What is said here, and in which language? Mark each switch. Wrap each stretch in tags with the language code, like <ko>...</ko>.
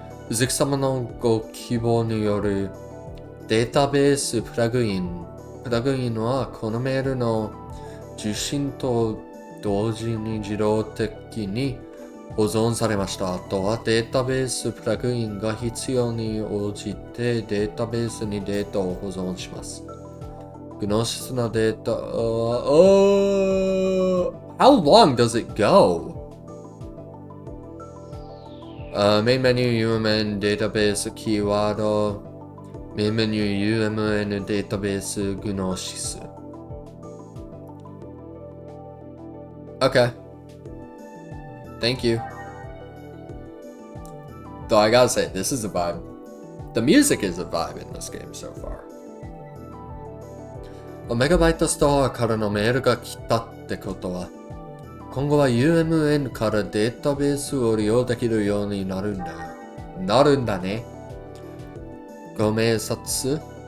<ja>うずき様のご希望によるデータベースプラグインは、このメールの受信と同時に自動的に保存されました。あとはデータベースプラグインが必要に応じてデータベースにデータを保存します。グノシスのデータ、</ja> <en>How long does it go?</en> <ja>Main menu UMN データベースキーワード、メインメニュー UMN データベースグノシス。</ja> <en>Okay. Thank you. Though I gotta say, this is a vibe. The music is a vibe in this game so far.</en> <ja>オメガバイトストアからのメールが来たってことは、今後は UMN からデータベースを利用できるようになるんだよ。なるんだね。ご明察。</ja>